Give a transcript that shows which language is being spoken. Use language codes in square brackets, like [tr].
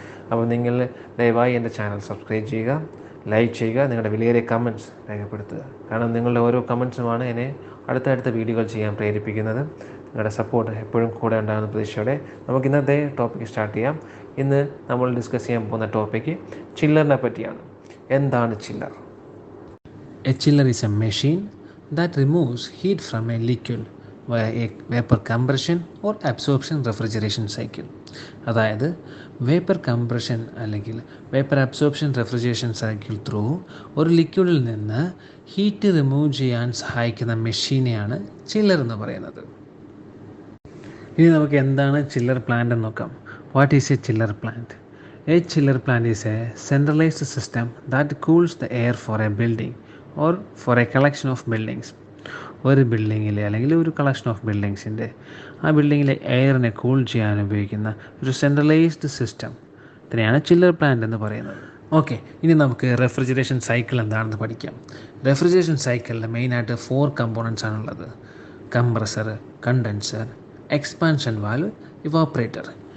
[ml] അപ്പോൾ നിങ്ങൾ ദയവായി എൻ്റെ ചാനൽ സബ്സ്ക്രൈബ് ചെയ്യുക, ലൈക്ക് ചെയ്യുക, നിങ്ങളുടെ വിലയേറിയ കമൻറ്റ്സ് രേഖപ്പെടുത്തുക. കാരണം നിങ്ങളുടെ ഓരോ കമൻറ്റ്സുമാണ് എന്നെ അടുത്തടുത്ത വീഡിയോകൾ ചെയ്യാൻ പ്രേരിപ്പിക്കുന്നത്. നിങ്ങളുടെ സപ്പോർട്ട് എപ്പോഴും കൂടെ ഉണ്ടാകുന്ന പ്രതീക്ഷയോടെ നമുക്ക് ഇന്നത്തെ ടോപ്പിക്ക് സ്റ്റാർട്ട് ചെയ്യാം. ഇന്ന് നമ്മൾ ഡിസ്കസ് ചെയ്യാൻ പോകുന്ന ടോപ്പിക്ക് ചില്ലറിനെ പറ്റിയാണ്. എന്താണ് ചില്ലർ? [en] A chiller is a machine that removes heat from a liquid via a vapor compression or absorption refrigeration cycle. [ml] അതായത് വേപ്പർ കംപ്രഷൻ അല്ലെങ്കിൽ vapour absorption refrigeration cycle through ഒരു ലിക്വിഡിൽ നിന്ന് ഹീറ്റ് റിമൂവ് ചെയ്യാൻ സഹായിക്കുന്ന മെഷീനെയാണ് ചില്ലർ എന്ന് പറയുന്നത്. ഇനി നമുക്ക് എന്താണ് ചില്ലർ പ്ലാന്റ് എന്ന് നോക്കാം. [en] What is a chiller plant? A chiller plant is a centralized system that cools the air for a building or for a collection of buildings. [ml] ഒരു ബിൽഡിങ്ങിലെ അല്ലെങ്കിൽ ഒരു കളക്ഷൻ ഓഫ് ബിൽഡിങ്സിൻ്റെ ആ ബിൽഡിങ്ങിലെ എയറിനെ കൂൾ ചെയ്യാൻ ഉപയോഗിക്കുന്ന ഒരു സെൻട്രലൈസ്ഡ് സിസ്റ്റം ഇതിനെയാണ് ചില്ലർ പ്ലാന്റ് എന്ന് പറയുന്നത്. ഓക്കെ, ഇനി നമുക്ക് റെഫ്രിജറേഷൻ സൈക്കിൾ എന്താണെന്ന് പഠിക്കാം. റെഫ്രിജറേഷൻ സൈക്കിളിൽ മെയിനായിട്ട് 4 കമ്പോണൻസ് ആണുള്ളത്: compressor, condenser, expansion valve, evaporator.